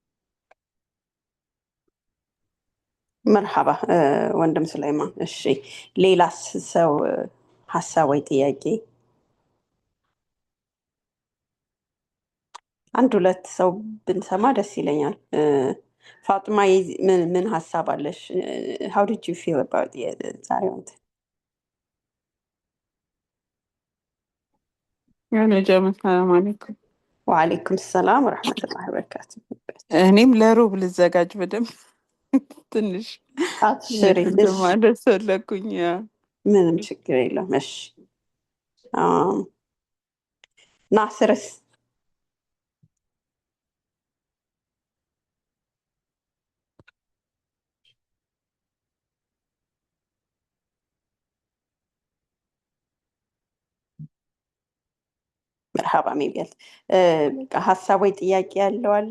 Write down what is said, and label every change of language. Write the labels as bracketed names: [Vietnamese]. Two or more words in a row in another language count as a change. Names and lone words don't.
[Amharic] መርሐባ ወንድም ሱለይማን። እሺ ሌላስ ሰው ሀሳብ ወይ ጥያቄ? አንድ ሁለት ሰው ብንሰማ ደስ ይለኛል። ፋጡማ ምን ሀሳብ አለሽ? [English] how did you feel about [Amharic] ዛሬው እንትን? [Arabic] يا نجم السلام عليكم. وعليكم سلام ورحمة الله وبركاته። [Amharic] እኔም ለሩብ ልዘጋጅ በደንብ ትንሽ አትሽሪ። እሺ ማለት ፈለኩኝ። ምንም ችግር የለውም። እሺ ናስርስ? መርሐባ ሚቢያል ሀሳብ ወይ ጥያቄ ያለው አለ?